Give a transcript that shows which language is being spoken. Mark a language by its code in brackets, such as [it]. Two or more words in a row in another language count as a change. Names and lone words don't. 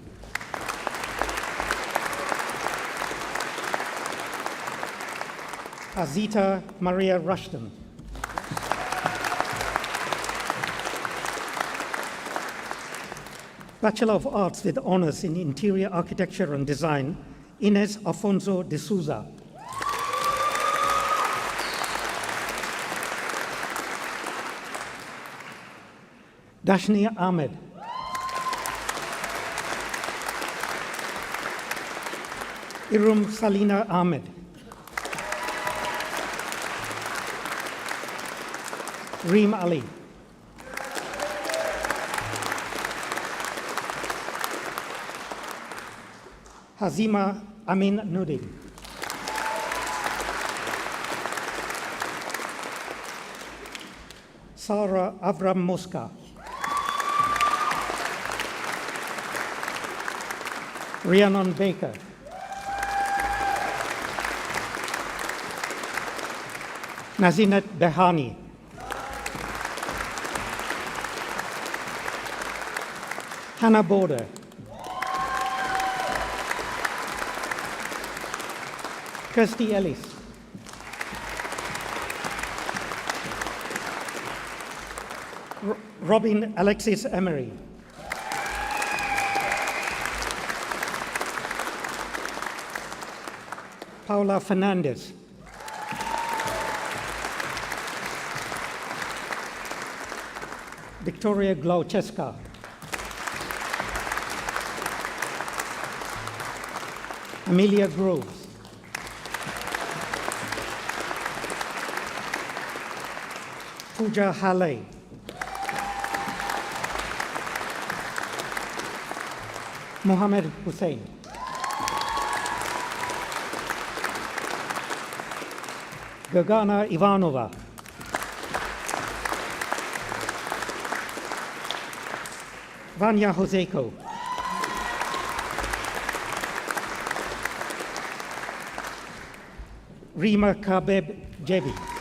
[en] Azita Maria Rushton. Bachelor of Arts with Honours in Interior Architecture and Design, Ines Afonso de Souza. Dashni Ahmed. Irum Salina Ahmed. Reem Ali. Hazima Amin Nudin. Sarah Avram Mosca. Rhiannon Baker. Nazinet Behani. Hannah Border. Kirsty Ellis. Robin Alexis Emery. Paula Fernandez. Victoria Glaucheska. Amelia Groves. Pooja Hale. Mohammed Hussein. Gagana Ivanova. Vanya Hoseko. Rima Kabeb Jebi.